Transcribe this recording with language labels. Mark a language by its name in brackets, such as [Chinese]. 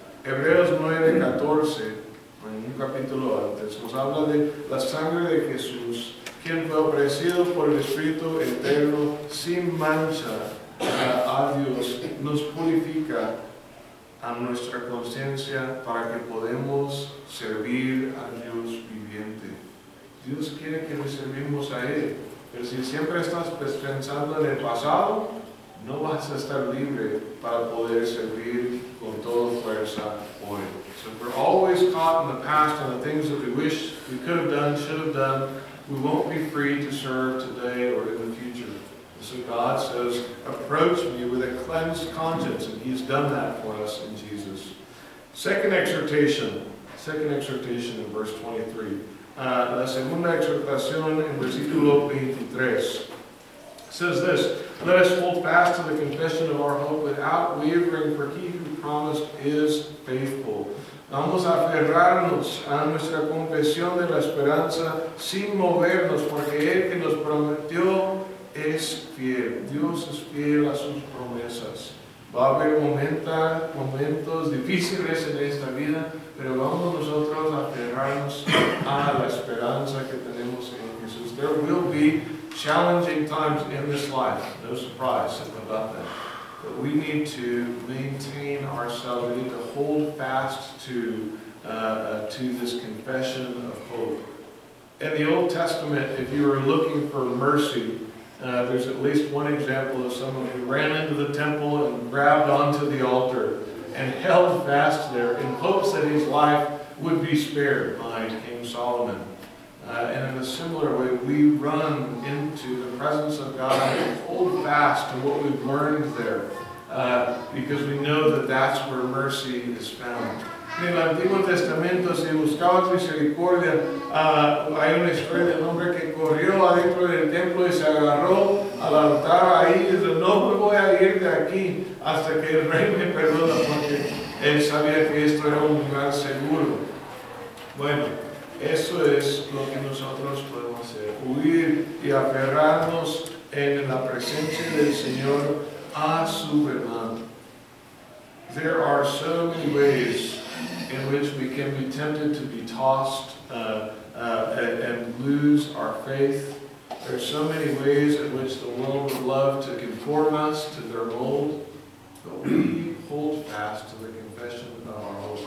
[Spanish] Hebreos 9:14, en un capítulo antes, nos habla de la sangre de Jesús, quien fue ofrecido por el Espíritu eterno sin mancha a Dios, nos purifica a nuestra conciencia para que podamos servir a Dios viviente. Dios quiere que le servimos a Él, pero si siempre estás pensando en el pasado, no vas a estar libre para poder servir con toda fuerza hoy. [English] So if we're always caught in the past on the things that we wish we could have done, should have done, we won't be free to serve today or in the future. So God says, approach me with a cleansed conscience, and He's done that for us in Jesus. Second exhortation in verse 23. [Spanish] La segunda exhortación en versículo 23 [English] says this: let us hold fast to the confession of our hope without wavering, for He who promised is faithful. [Spanish] Vamos a aferrarnos a nuestra confesión de la esperanza sin movernos, porque Él que nos prometió es fiel. Dios es fiel a sus promesas. Va a haber momentos difíciles en esta vida, pero vamos nosotros a aferrarnos a la esperanza que tenemos en Jesús. [English] There will be challenging times in this life, no surprise about that. But we need to maintain ourselves, we need to hold fast to this confession of hope. In the Old Testament, if you were looking for mercy, there's at least one example of someone who ran into the temple and grabbed onto the altar and held fast there in hopes that his life would be spared by King Solomon. And in a similar way, we run into the presence of God and hold fast to what we've learned there, because we know that that's where mercy is found. [Spanish] En el Antiguo Testamento, si buscabas misericordia, hay una historia de un hombre que corrió adentro del templo y se agarró al altar ahí y dijo: no me voy a ir de aquí hasta que el rey me perdona, porque él sabía que esto era un lugar seguro. Bueno, eso es lo que nosotros podemos hacer: huir y aferrarnos en la presencia del Señor a su verdad. [English] There are so many ways in which we can be tempted to be tossed and lose our faith. There are so many ways in which the world would love to conform us to their mold, but we hold fast to the confession of our hope.